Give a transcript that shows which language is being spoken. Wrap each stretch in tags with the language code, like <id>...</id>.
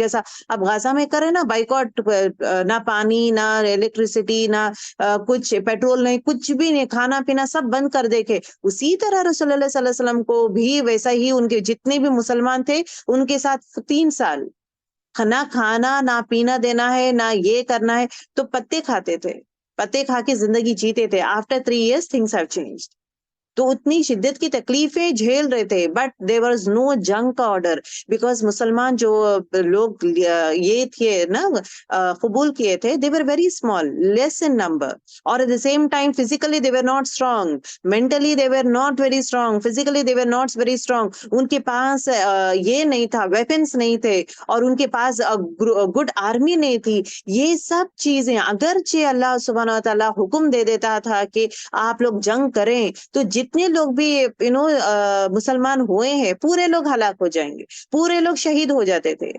<ur>جیسا اب غزہ میں کرے نا بائیکاٹ، نہ پانی نہ الیکٹریسٹی نہ کچھ پیٹرول نہیں، کچھ بھی نہیں، کھانا پینا سب بند کر دیکھے. اسی طرح رسول اللہ صلی اللہ علیہ وسلم کو بھی ویسا ہی ان کے جتنے بھی مسلمان تھے ان کے ساتھ 3 سال نہ کھانا نہ پینا دینا ہے، نہ یہ کرنا ہے. تو پتے کھاتے تھے، پتے کھا کے زندگی جیتے تھے.</ur> <en>After 3 years things have changed.</en> <ur>تو اتنی شدت کی تکلیفیں جھیل رہے تھے، بٹ</ur> <en>there was no</en> <ur>جنگ کا آرڈر. بیکاز مسلمان جو لوگ یہ تھے نا قبول کیے تھے،</ur> <en>they were very small, less in number. اور at the same time physically they were not strong, mentally they were not very strong, physically they were not very strong.</en> <ur>ان کے پاس یہ نہیں تھا، ویپنس نہیں تھے، اور ان کے پاس گڈ آرمی نہیں تھی. یہ سب چیزیں اگرچہ اللہ سبحانہ و تعالیٰ حکم دے دیتا تھا کہ آپ لوگ جنگ کریں، تو جتنے لوگ بھی مسلمان ہوئے ہیں پورے لوگ ہلاک ہو جائیں گے، پورے لوگ شہید ہو جاتے تھے.</ur>